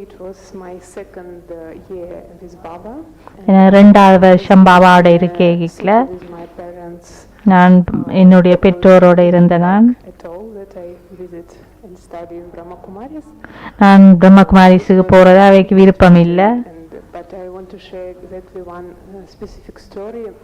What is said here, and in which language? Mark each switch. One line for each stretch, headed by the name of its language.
English: It was my second year with Baba.
Tamil: ரெண்டாவது வருஷம் பாபாவோட இருக்கேக்கில்
English: With my parents.
Tamil: நான் என்னுடைய பெற்றோரோடு இருந்த நான்
English: At all that I visit and study in Brahma Kumaris.
Tamil: நான் பிரம்மகுமாரிஸுக்கு போகிறதா அவைக்கு விருப்பம் இல்லை.
English: But I want to share exactly one specific story.